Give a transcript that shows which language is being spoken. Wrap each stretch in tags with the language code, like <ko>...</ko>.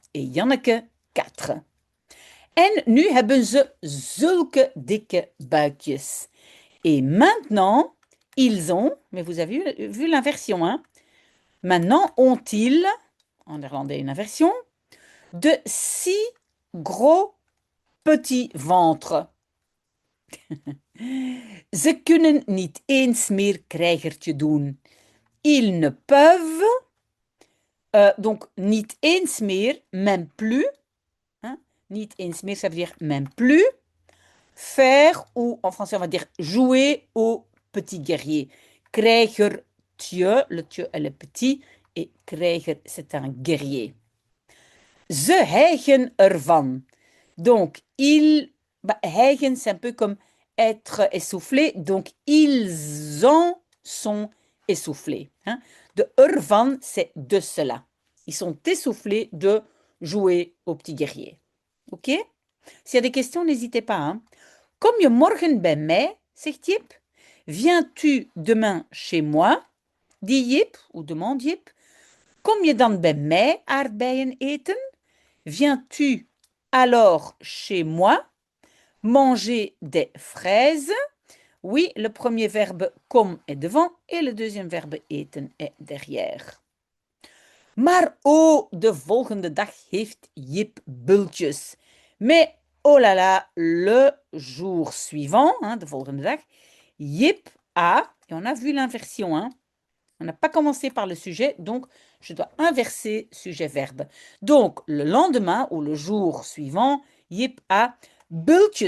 <nl>En Janneke 4. En nu hebben ze zulke dikke buikjes.</nl> <fr>Et maintenant, ils ont, mais vous avez vu l'inversion, hein? Maintenant, ont-ils, en néerlandais une inversion, de si gros petits ventres.</fr> <nl>Ze kunnen niet eens meer krijgertje doen.</nl> <fr>Ils ne peuvent, donc</fr> <nl>niet eens meer,</nl> <fr>même plus, hein, niet eens meer, ça veut dire même plus, faire, ou en français on va dire jouer au petit guerrier. Krijgertje, le tje elle est petit, et krijger c'est un guerrier.</fr> <nl>Ze hijgen ervan.</nl> <fr>Donc, hijgen, c'est un peu comme être essoufflé. Donc, ils en sont essoufflés. Hein. De ervan, c'est de cela. Ils sont essoufflés de jouer au petit guerrier. OK? S'il y a des questions, n'hésitez pas. Hein.</fr> <nl>Kom je morgen bij mij, zegt Jip.</nl> <fr>Viens-tu demain chez moi? Dit Jip, ou demande Jip.</fr> <nl>Kom je dan bij mij aardbeien eten?</nl> <fr>Viens-tu alors chez moi manger des fraises? Oui, le premier verbe kom est devant et le deuxième verbe eten est derrière.</fr> <nl>Maar oh, de volgende dag heeft Jip bultjes.</nl> <fr>Mais oh là là, le jour suivant, hein,</fr> <nl>de volgende dag,</nl> <fr>Jip a, et on a vu l'inversion, hein, on n'a pas commencé par le sujet, donc je dois inverser sujet-verbe. Donc, le lendemain ou le jour suivant, Jip a bultjes.</fr>